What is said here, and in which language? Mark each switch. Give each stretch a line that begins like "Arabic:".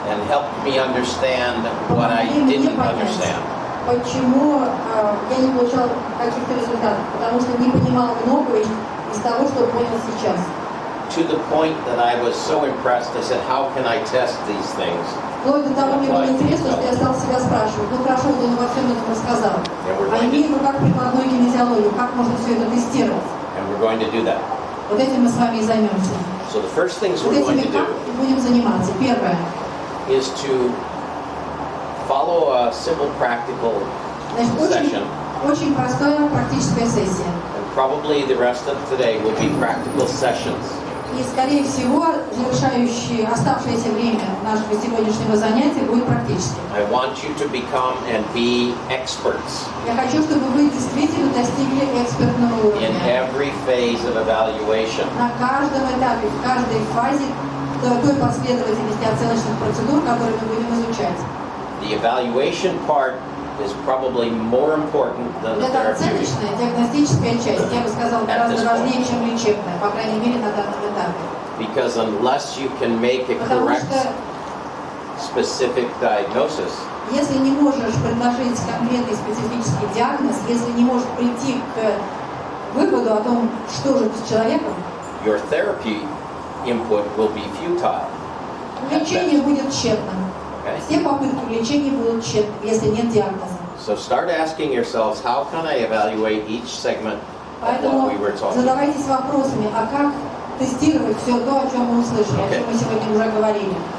English: And helped me understand what I didn't understand.
Russian: Почему я не получал каких-то результатов? Потому что не понимал многого из того, что понял сейчас.
English: To the point that I was so impressed, I said, how can I test these things?
Russian: Вплоть до того, мне было интересно, что я стал себя спрашивать, хорошо, он во всем этом рассказал. А имеет в руках прикладную кинезиологию, как можно все это тестировать?
English: And we're going to do that.
Russian: Вот этим мы с вами и займемся.
English: So the first things
Russian: вот
English: we're going to do
Russian: будем заниматься. Первое.
English: Is to follow a simple practical session.
Russian: Очень простая практическая сессия.
English: And probably the rest of today will be practical sessions.
Russian: И, скорее всего, завершающее оставшееся время нашего сегодняшнего занятия будет практически.
English: I want you to become and be experts.
Russian: Я хочу, чтобы вы действительно достигли экспертного уровня.
English: In every phase of evaluation.
Russian: На каждом этапе, в каждой фазе той последовательности оценочных процедур, которые мы будем изучать.
English: The evaluation part is probably more important than the therapeutic.
Russian: Это оценочная, диагностическая часть, я бы сказал, гораздо важнее, чем лечебная, по крайней мере, на данном этапе.
English: Because unless you can make a correct, specific diagnosis,
Russian: если не можешь предложить конкретный специфический диагноз, если не можешь прийти к выводу о том, что же с человеком,
English: your therapy input will be futile.
Russian: Лечение будет тщетным. Все попытки лечения будут тщетны, если нет диагноза.
English: So start asking yourselves, how can I evaluate each segment of what we were talking about?
Russian: Задавайтесь вопросами, а как тестировать все то, о чем мы услышали, о чем мы сегодня уже говорили.